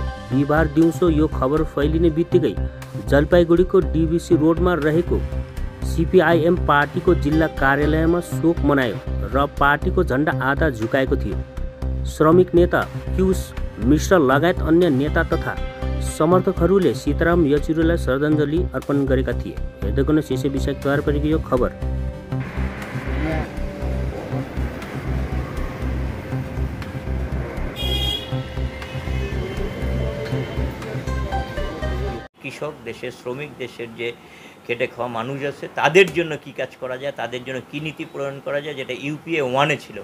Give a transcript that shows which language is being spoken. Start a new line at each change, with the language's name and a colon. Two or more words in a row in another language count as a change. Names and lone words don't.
Nepali: बिहिबार दिउँसो यो खबर फैलिने बित्तिकै जलपाइगुडीको डीबीसी रोडमा रहेको सीपीआईएम पार्टीको जिल्ला कार्यालयमा शोक मनायो र पार्टीको झण्डा आधा झुकाएको थियो। श्रमिक नेता पियुष मिश्र लगायत अन्य नेता तथा समर्थकहरूले सीताराम येचुरीलाई श्रद्धाञ्जली अर्पण गरेका थिए। हेर्दै गर्नुहोस् यसै विषयमा तयार पारेको यो खबर।
Bangla: কৃষক দেশের শ্রমিক দেশের যে খেটে খাওয়া মানুষ আছে তাদের জন্য কি কাজ করা যায়, তাদের জন্য কি নীতি প্রণয়ন করা যায়, যেটা ইউপিএ 1-এ ছিল।